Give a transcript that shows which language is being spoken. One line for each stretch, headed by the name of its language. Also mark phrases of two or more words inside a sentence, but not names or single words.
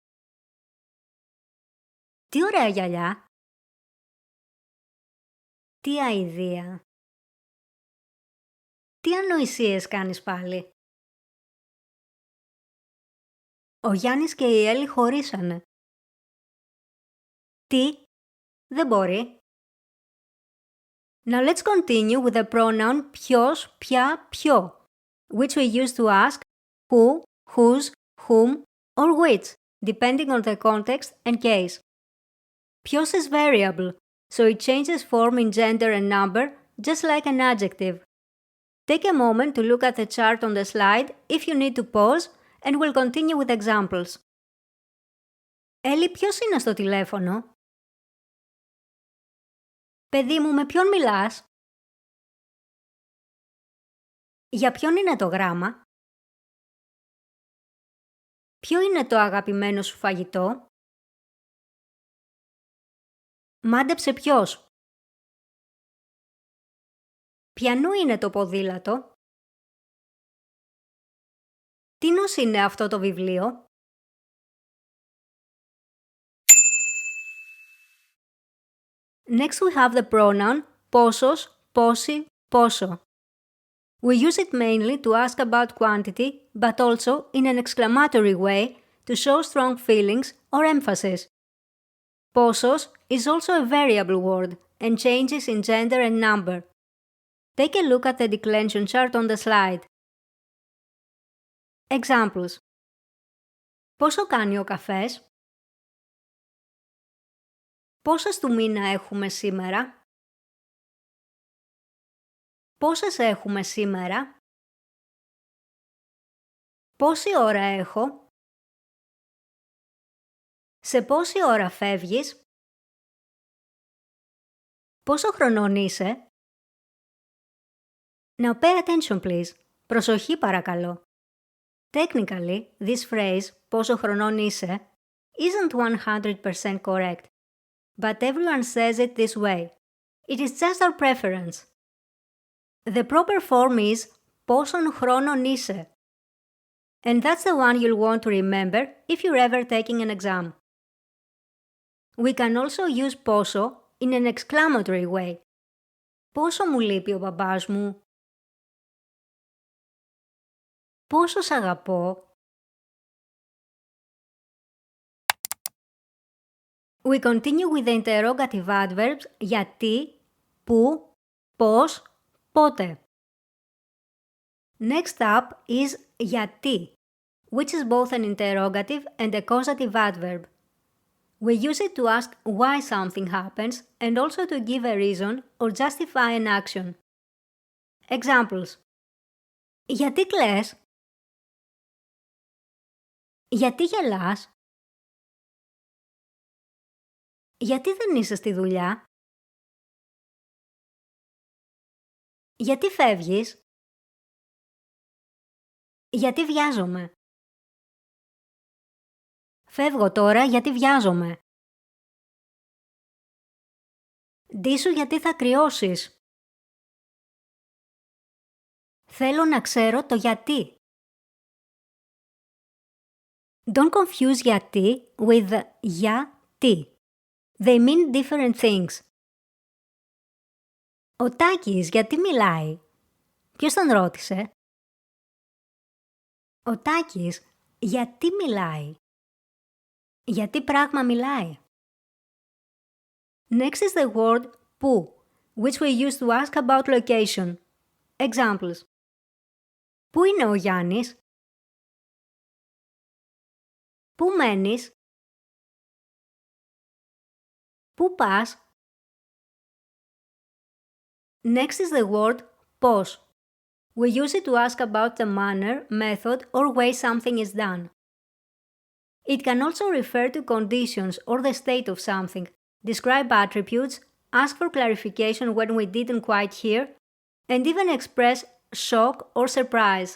Greek: Τι ωραία γυαλιά. Τι αηδία. Τι ανοησίες κάνεις πάλι. Ο Γιάννης και η Έλλη χωρίσανε. Τι? Δεν μπορεί.
English: Now let's continue with the pronoun
Greek: ποιος, ποια, ποιο,
English: which we use to ask who, whose, whom, or which, depending on the context and case. Ποιος is variable, so it changes form in gender and number, just like an adjective. Take a moment to look at the chart on the slide if you need to pause, and we'll continue with examples.
Greek: Έλλη, ποιος είναι στο τηλέφωνο? Παιδί μου, με ποιον μιλάς? Για ποιον είναι το γράμμα? Ποιο είναι το αγαπημένο σου φαγητό? Μάντεψε ποιος? Ποιανού είναι το ποδήλατο? Τίνος είναι αυτό το βιβλίο?
English: Next we have the pronoun
Greek: πόσος, πόση, πόσο.
English: We use it mainly to ask about quantity, but also in an exclamatory way to show strong feelings or emphasis. Πόσος is also a variable word and changes in gender and number. Take a look at the declension chart on the slide. Examples.
Greek: Πόσο κάνει ο καφές? Πόσες του μήνα έχουμε σήμερα? Πόσες έχουμε σήμερα? Πόση ώρα έχω? Σε πόση ώρα φεύγεις? Πόσο χρονών είσαι?
English: Now pay attention please.
Greek: Προσοχή παρακαλώ.
English: Technically, this phrase,
Greek: πόσο χρονών είσαι,
English: isn't 100% correct. But everyone says it this way. It is just our preference. The proper form is
Greek: πόσον χρόνων είσαι.
English: And that's the one you'll want to remember if you're ever taking an exam. We can also use πόσο in an exclamatory way.
Greek: Πόσο μου λείπει ο μπαμπάς μου. Πόσο σ' αγαπώ.
English: We continue with the interrogative adverbs
Greek: γιατί, πού, πώς, πότε.
English: Next up is γιατί, which is both an interrogative and a causative adverb. We use it to ask why something happens and also to give a reason or justify an action. Examples.
Greek: Γιατί κλαις? Γιατί γελάς? Γιατί δεν είσαι στη δουλειά? Γιατί φεύγεις? Γιατί βιάζομαι? Φεύγω τώρα γιατί βιάζομαι. Ντύσου γιατί θα κρυώσεις. Θέλω να ξέρω το γιατί.
English: Don't confuse γιατί with γιατί. They mean different things.
Greek: Ο Τάκης γιατί μιλάει? Ποιος τον ρώτησε? Ο Τάκης γιατί μιλάει? Γιατί πράγμα μιλάει?
English: Next is the word που, which we use to ask about location. Examples.
Greek: Πού είναι ο Γιάννης? Πού μένεις? Πού πας?
English: Next is the word πώς. We use it to ask about the manner, method, or way something is done. It can also refer to conditions or the state of something, describe attributes, ask for clarification when we didn't quite hear, and even express shock or surprise.